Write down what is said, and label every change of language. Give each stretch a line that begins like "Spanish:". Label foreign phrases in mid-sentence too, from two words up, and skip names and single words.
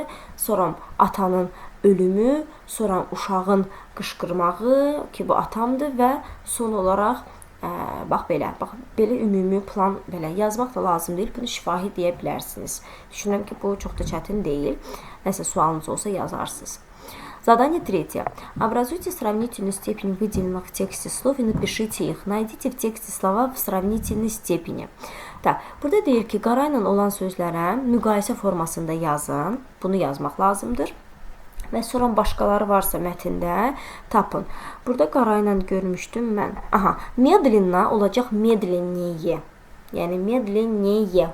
Azerbaijani: Sonra atanın ölümü, sonra uşağın qışqırmağı ki, bu atamdır və son olaraq bax belə ümumi plan belə yazmaq da lazım deyil. Bunu şifahi deyə bilərsiniz. Düşünürəm ki, bu çox da çətin deyil. Nəsə sualınız olsa yazarsınız.
Russian: Задание 3. Образуйте сравнительную степень выделенных в тексте слов и напишите их. Найдите в тексте слова в сравнительной степени.
Azerbaijani: Burada deyir ki, qara ilə olan sözlərə müqayisə formasında yazın. Bunu yazmaq lazımdır. Və sonra başqaları varsa mətndə tapın. Burada qara ilə görmüşdüm mən. Medlenna olacaq medlenniye. Yəni medlenniye.